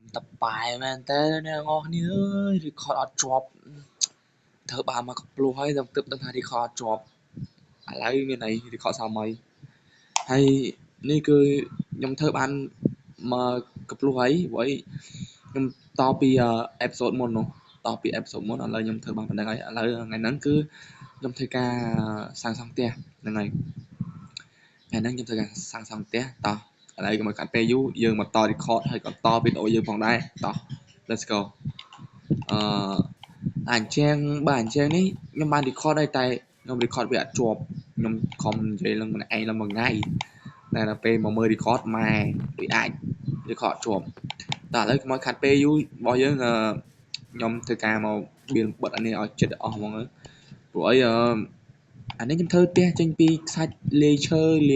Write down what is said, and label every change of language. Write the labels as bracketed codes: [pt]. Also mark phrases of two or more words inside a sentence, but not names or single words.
[vi] tập bài [km] មែនតើអ្នកនរគ្នាអើយ record អត់ជាប់ធ្វើបានមកកំភ្លោះហើយទើបដឹងថា record អត់ជាប់ ឥឡូវមានអី record សាមីហើយនេះគឺខ្ញុំធ្វើបានមកកំភ្លោះហើយព្រោះខ្ញុំតពី episode មុននោះតពី episode មុនឥឡូវខ្ញុំធ្វើបានប៉ុណ្្នឹងហើយឥឡូវថ្ងៃហ្នឹងគឺខ្ញុំធ្វើការសាងសង់ផ្ទះហ្នឹងហើយថ្ងៃហ្នឹងខ្ញុំធ្វើការសាងសង់ផ្ទះតោះឥឡូវកុំឲ្យកាត់ពេលយូរយើងមកត record ហើយក៏តវីដេអូយើងផងដែរតោះ [en] let's go [km] អញ្ចឹងបើអញ្ចឹងនេះខ្ញុំបាន record ហើយតែខ្ញុំ record វាអត់ជាប់ខ្ញុំខំនិយាយឡើងម្នាក់ឯងឡើងមួយថ្ងៃតែដល់ពេលមកមើល record ម៉ែដូចអាច record ជាប់តែឥឡូវកុំឲ្យខាត់ពេលយូររបស់យើង ខ្ញុំធ្វើការមកបិទអានេះឲ្យចិត្តអស់ហ្មងព្រោះអីអានេះខ្ញុំធ្វើផ្ទះចេញពីខ្សាច់លាយឈើលា